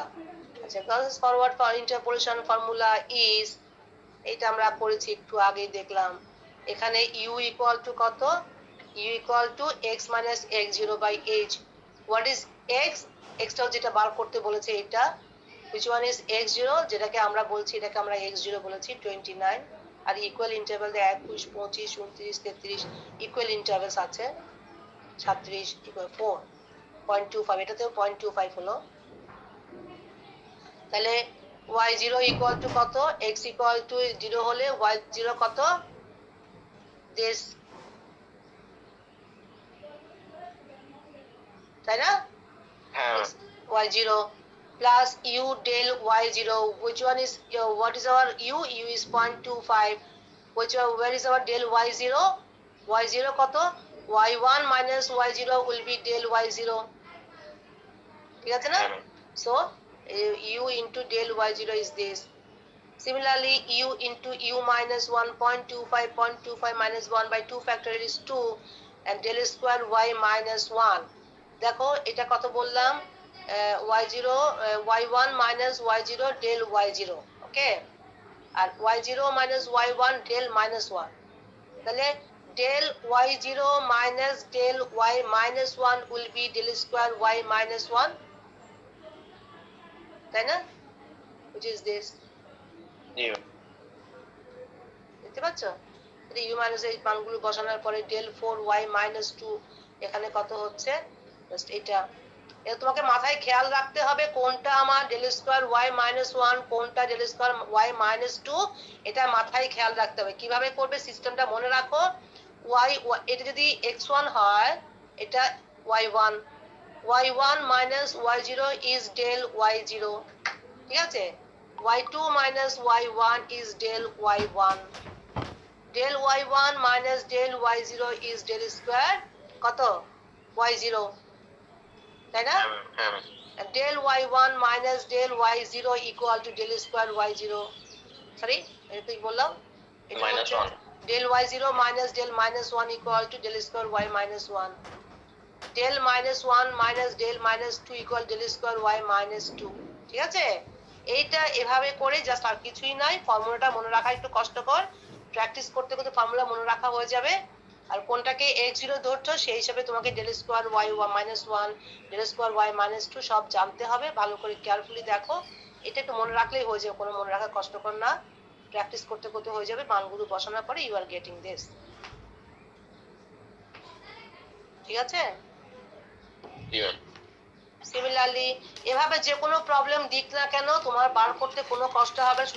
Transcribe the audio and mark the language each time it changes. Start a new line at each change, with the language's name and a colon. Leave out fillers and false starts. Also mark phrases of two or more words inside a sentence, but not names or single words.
Bangla: আচ্ছা,
English: Gauss forward interpolation formula is,
Bangla: এটা আমরা করেছি একটু আগেই দেখলাম। এখানে u
English: equal to
Bangla: কত?
English: u equal to x minus x0 by h. what is x?
Bangla: এক্সটা যেটা বার করতে বলেছে এটা,
English: which one is x0,
Bangla: যেটাকে আমরা বলছি, এটাকে আমরা x0 বলেছি 29, আর
English: equal interval
Bangla: 21, 25, 29, 33
English: equal intervals
Bangla: আছে, 36 ইকুয়াল 4.25, এটাতেও 0.25 হলো। তাহলে y0
English: equal to
Bangla: কত? x
English: equal to
Bangla: 0 হলে y0 কত? দিস, তাই না? হ্যাঁ।
English: y0 plus u del y0, which one is what is our u? U is 0.25, which where is our del y0? y0 কত? y1 minus y0 will be del y0.
Bangla: ঠিক আছে না? হ্যাঁ ম্যাম
English: So u into del y0 is this. Similarly, u into u minus 1.25 minus 1 by 2 factorial is 2 and del square y minus 1.
Bangla: দেখো এটা কত বললাম?
English: y0 y1 minus y0 del y0. ওকে, আর y0 minus y1 del minus 1. তাহলে del y0 minus del y minus 1 will be del square y minus 1.
Bangla: তাই না?
English: Which is this.
Bangla: জি ম্যাম দেখতে পাচ্ছ?
English: u minus
Bangla: এই মানগুলো বসানোর পরে
English: del 4y minus 2
Bangla: এখানে কত হচ্ছে? জাস্ট এটা তোমাকে মাথায় খেয়াল রাখতে হবে কোনটা আমার
English: del square y minus 1,
Bangla: কোনটা
English: del square y minus 2,
Bangla: এটা মাথায় খেয়াল রাখতে হবে। কিভাবে করবে সিস্টেমটা মনে রাখো। y এটা যদি x1 হয়, এটা y1,
English: y1 minus y0 is del y0,
Bangla: ঠিক আছে?
English: y2 minus y1 is del y1, del y1 minus del y0 is del square কত?
Bangla: y0, তাই না? হ্যাঁ ম্যাম
English: del y1 minus del y0 equal to del square y0,
Bangla: সরি এটা কি বললাম? এটা
English: minus
Bangla: হচ্ছে 1
English: del y0 minus del minus 1 equal to del square y minus 1. del minus 1 minus del minus 2 equal del square y minus 2,
Bangla: ঠিক আছে? এইটা এভাবে করে জাস্ট আর কিছুই নাই। ফর্মুলাটা মনে রাখা একটু কষ্টকর, প্র্যাকটিস করতে করতে ফর্মুলা মনে রাখা হয়ে যাবে। আর কোনটাকে x0 ধরছো সেই হিসাবে তোমাকে
English: del square y minus 1, del square y minus 2
Bangla: সব জানতে হবে। ভালো করে কেয়ারফুলি দেখো, এটা একটু মনে রাখলেই হয়ে যাবে, কোনো মনে রাখা কষ্টকর না, প্র্যাকটিস করতে করতে হয়ে যাবে। মানগুলো বসানোর পরে
English: you are getting this,
Bangla: ঠিক আছে? জি ম্যাম সিমিলারলি এভাবে যে কোনো প্রবলেম দিক না কেন তোমার বার করতে কোনো কষ্ট হবে না।